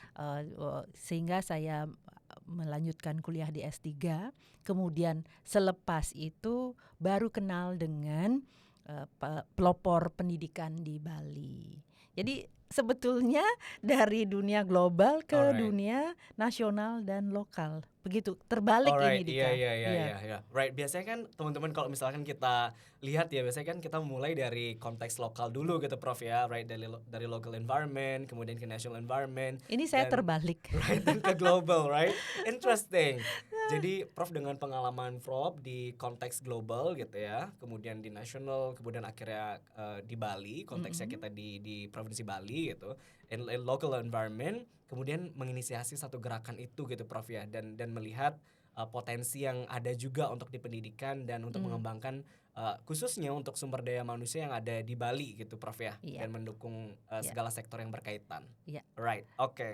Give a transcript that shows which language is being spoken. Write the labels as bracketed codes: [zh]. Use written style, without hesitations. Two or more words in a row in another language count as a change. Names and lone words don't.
[id] sehingga saya melanjutkan kuliah di S3, kemudian selepas itu baru kenal dengan pelopor pendidikan di Bali. Jadi sebetulnya dari dunia global ke Alright. dunia nasional dan lokal. Begitu, terbalik ini Alright, Dika. iya. Right, biasanya kan teman-teman kalau misalkan kita lihat ya, biasanya kan kita mulai dari konteks lokal dulu gitu Prof ya, right, [en] dari local environment, [id] kemudian ke [en] national environment. [id] Ini saya dan- terbalik. Right, dan ke global, [en] right? Interesting. [id] Jadi Prof dengan pengalaman Prof di konteks global gitu ya, kemudian di nasional, kemudian akhirnya di Bali, konteksnya kita di Provinsi Bali gitu, [en] in local environment, [id] kemudian menginisiasi satu gerakan itu gitu Prof ya, dan melihat potensi yang ada juga untuk di pendidikan dan untuk mengembangkan khususnya untuk sumber daya manusia yang ada di Bali gitu Prof ya, Iya. dan mendukung segala sektor yang berkaitan. Iya. Right, oke.